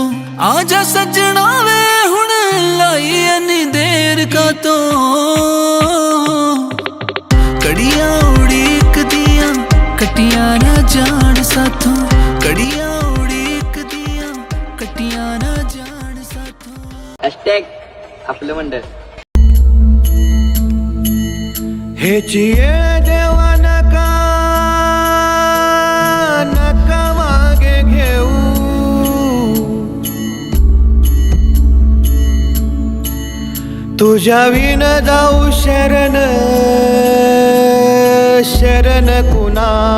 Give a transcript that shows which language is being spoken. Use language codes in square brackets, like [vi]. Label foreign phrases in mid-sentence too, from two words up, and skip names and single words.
[pa] ਆਜਾ ਸੱਜਣਾ ਵੇ ਹੁਣ ਲਾਈ ਇੰਨੀ ਦੇਰ ਕਾ ਤੋ, ਕੜੀਆਂ ਉਡੀਕ ਦੀਆਂ ਕੱਟੀਆਂ ਨਾ ਜਾਣ ਸਾਥੋਂ, ਕੜੀਆਂ ਉਡੀਕ ਦੀਆਂ ਕੱਟੀਆਂ ਨਾ ਜਾਣ ਸਾਥੋਂ। [mr] आपलं मंडळ हेची येळ देवा नका नका मागे घेऊ, तुझ्या विन जाऊ शरण शरण कुणा।